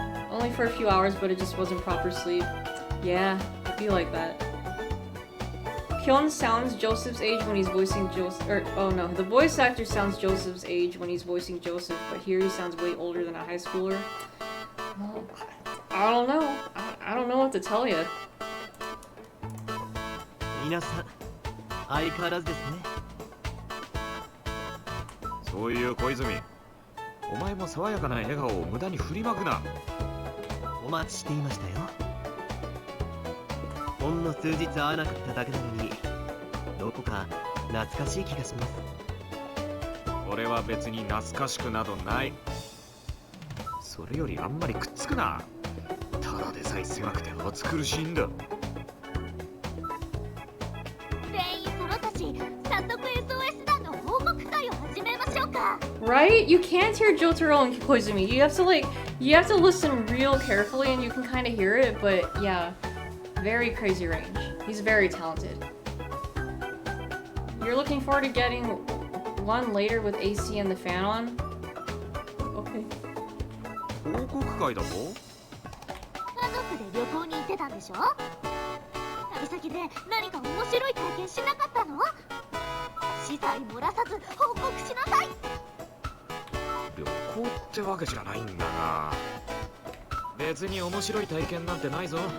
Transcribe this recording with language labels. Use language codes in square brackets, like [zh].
[en] Only for a few hours, but it just wasn't proper sleep. Yeah, I feel like that. Kyun sounds Joseph's age when he's voicing Joseph. Oh no, the voice actor sounds Joseph's age when he's voicing Joseph, but here he sounds way older than a high schooler. Well, I don't know. I don't know what to tell you. [ja] 皆さん、相変わらずですね。そういう小泉、お前も爽やかな笑顔を無駄に振りまくな。お待ちしていましたよ。ほんの数日会わなかっただけなのに、どこか懐かしい気がします。俺は別に懐かしくなどない。それよりあんまりくっつくな。ただでさえ狭くて暑苦しいんだ。全員揃ったし、早速 SOS 団の報告会を始めましょうか。 [en] Right? You can't hear Jotaro and Koizumi. You have to listen real carefully and you can kind of hear it, but yeah, very crazy range. He's very talented. You're looking forward to getting one later with AC and the fan on? Okay. [ja] 報告会だと？家族で旅行に行ってたんでしょ？旅先で何か面白い体験しなかったの？資材漏らさず報告しなさい。旅行ってわけじゃないんだな。別に面白い体験なんてないぞ。